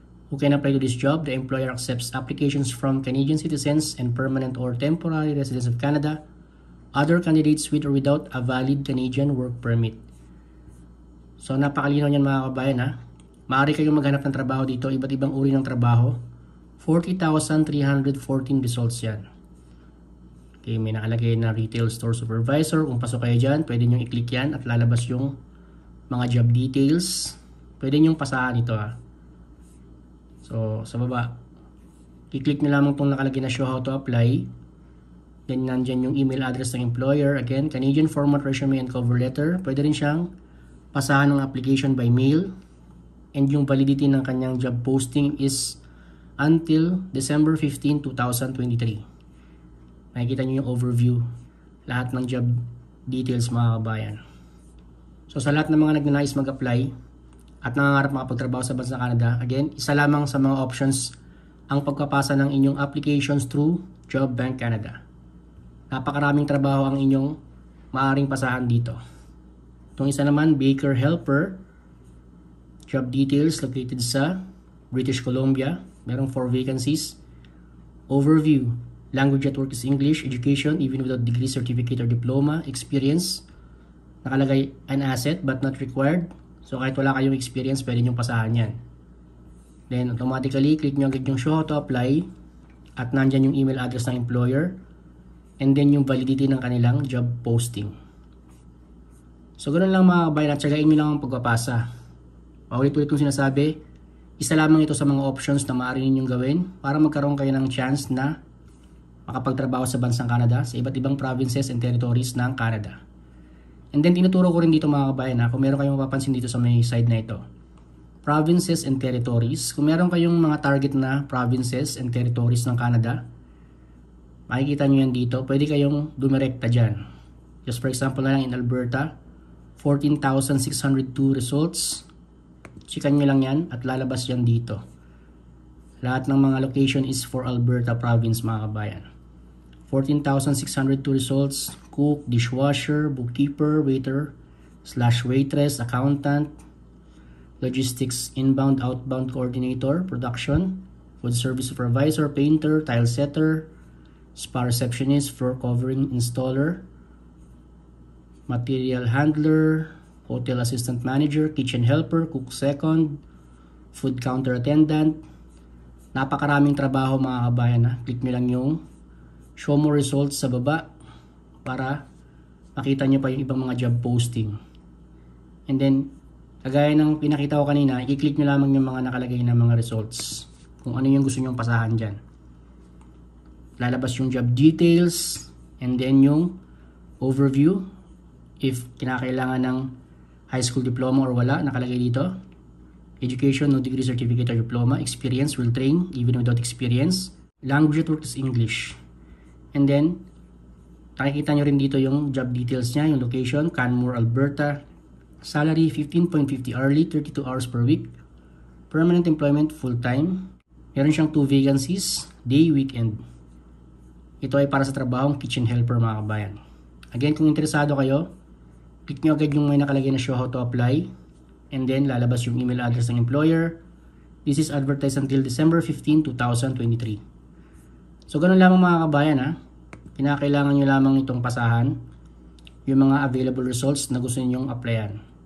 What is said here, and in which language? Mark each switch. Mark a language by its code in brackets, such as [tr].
[en] Who can apply to this job? The employer accepts applications from Canadian citizens and permanent or temporary residents of Canada, other candidates with or without a valid Canadian work permit. [tl] So napakalinaw niyan mga kabayan ha. Maaari kayong maghanap ng trabaho dito, iba't ibang uri ng trabaho. 40,314 results yan. Okay, may nakalagay na retail store supervisor. Kung pasok kayo dyan, pwede nyo i-click yan at lalabas yung mga job details. Pwede nyo pasahan ito ha. So sa baba, i-click nyo lamang itong nakalagay na show how to apply. Then nandyan yung email address ng employer. Again, Canadian format resume and cover letter. Pwede rin siyang pasahan ng application by mail, and yung validity ng kanyang job posting is until December 15, 2023. Makikita nyo yung overview, lahat ng job details mga kabayan. So sa lahat ng mga nagnanais mag-apply at nangangarap makapagtrabaho sa bansang Canada, again, isa lamang sa mga options ang pagpapasa ng inyong applications through JobBank Canada. Napakaraming trabaho ang inyong maaaring pasahan dito. Itong isa naman, baker helper. Job details located sa British Columbia. Merong 4 vacancies. Overview. [en] Language at work is English. Education, even without degree, certificate, or diploma. Experience. [tl] Nakalagay an asset but not required. So kahit wala kayong experience, pwede nyo pasahan yan. Then automatically, click nyo agad yung show how to apply. At nandyan yung email address ng employer. And then yung validity ng kanilang job posting. So ganoon lang mga kabayan, at tsagain nyo lang ang pagpapasa. Paulit-ulit kong sinasabi, isa lamang ito sa mga options na maaari ninyong gawin para magkaroon kayo ng chance na makapagtrabaho sa bansang Canada, sa iba't ibang provinces and territories ng Canada. And then tinuturo ko rin dito mga kabayan kung meron kayong mapapansin dito sa may side na ito. [en] Provinces and territories. [tl] Kung meron kayong mga target na provinces and territories ng Canada, makikita nyo yan dito. Pwede kayong dumirekta dyan. Just for example na lang in Alberta, 14,602 results. Chikan nyo lang yan at lalabas yan dito. Lahat ng mga location is for Alberta province mga kabayan. [en] 14,602 results. Cook, dishwasher, bookkeeper, waiter, /waitress, accountant, logistics, inbound, outbound coordinator, production, food service supervisor, painter, tile setter, spa receptionist, floor covering installer, material handler, hotel assistant manager, kitchen helper, cook second, food counter attendant. [tl] Napakaraming trabaho mga kabayan. Click nyo lang yung show more results sa baba para makita nyo pa yung ibang mga job posting. And then kagaya ng pinakita ko kanina, i-click nyo lamang yung mga nakalagay na mga results. Kung ano yung gusto nyong pasahan dyan. Lalabas yung job details and then yung overview. If kinakailangan ng high school diploma or wala, nakalagay dito. [en] Education, no degree, certificate, or diploma. Experience, will train even without experience. [tl] Language at work is English. And then, nakikita nyo rin dito yung job details niya, yung location, Canmore, Alberta. [en] Salary, 15.50 hourly, 32 hours per week. Permanent employment, full-time. Meron siyang 2 vacancies, day, weekend. [tl] Ito ay para sa trabahong kitchen helper mga kabayan. Again, kung interesado kayo, click nyo agad yung may nakalagay na show how to apply. And then, lalabas yung email address ng employer. This is advertised until December 15, 2023. So, ganun lamang mga kabayan Kinakailangan nyo lamang itong pasahan yung mga available results na gusto ninyong applyan.